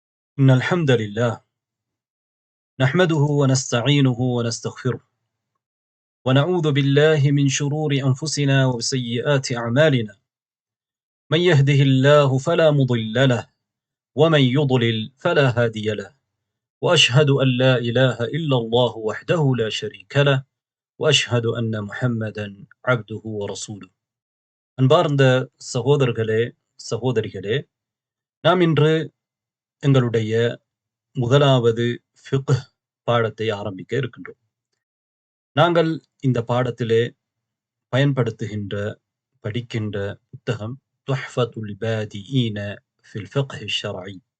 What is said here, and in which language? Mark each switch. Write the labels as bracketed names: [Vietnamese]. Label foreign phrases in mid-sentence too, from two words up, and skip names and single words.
[Arabic] إن الحمد لله نحمده ونستعينه ونستغفره ونعوذ بالله من شرور أنفسنا وسيئات أعمالنا من يهده الله فلا مضل له ومن يضلل فلا هادي له وأشهد أن لا إله إلا الله وحده لا شريك له وأشهد أن محمدا عبده ورسوله [Tamil] அன்பார்ந்த சகோதரர்களே சகோதரிகளே நாம் இன்று எங்களுடைய முதலாவது ஃபிக்ஹ் பாடத்தை ஆரம்பிக்க இருக்கின்றோம். நாங்கள் இந்த பாடத்திலே பயன்படுத்துகின்ற படிக்கின்ற புத்தகம் துஹ்ஃபத்துல் பாதிஈன ஃபில் ஃபிக்ஹ் ஷர்இ.